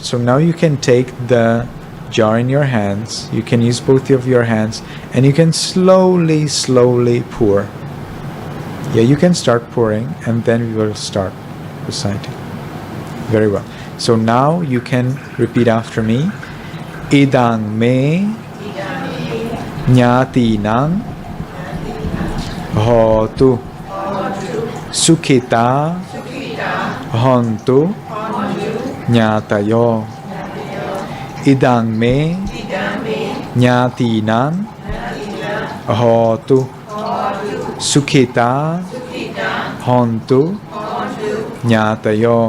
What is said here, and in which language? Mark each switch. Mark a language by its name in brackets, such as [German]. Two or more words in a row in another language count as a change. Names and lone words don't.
[English] So now you can take the jar in your hands, you can use both of your hands, and you can slowly pour. Yeah, you can start pouring and then we will start reciting. Very well. So now you can repeat after me. [Pali] Idang me nyati nang hotu sukhita hontu nyatayo. Idang me nyati nang hotu sukhita hontu nyatayo.